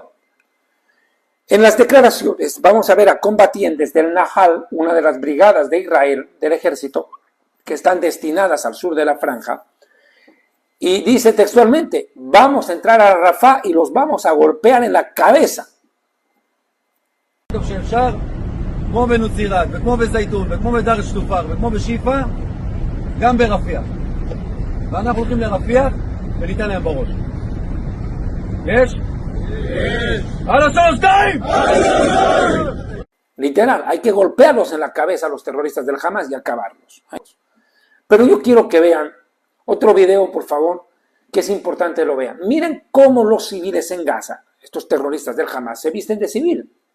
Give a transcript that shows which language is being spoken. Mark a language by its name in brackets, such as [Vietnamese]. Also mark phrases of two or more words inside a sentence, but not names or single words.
[Spanish] En las declaraciones vamos a ver a combatientes del Nahal, una de las brigadas de Israel, del ejército, que están destinadas al sur de la franja, y dice textualmente, vamos a entrar a Rafah y los vamos a golpear en la cabeza. [Hebrew] כמו בנוצירת, וכמו בזייתון, וכמו בדאר שטופר, וכמו בשיפה, גם ברפיח. ואנחנו הולכים לרפיח וניתן להם בראש. יש? יש! על השלושתיים! [Spanish] Literal, hay que golpearlos en la cabeza a los terroristas del Hamás y acabarlos. Pero yo quiero que vean otro video, por favor, que es importante lo vean. Miren cómo los civiles en Gaza, estos terroristas del Hamás, se visten de civil.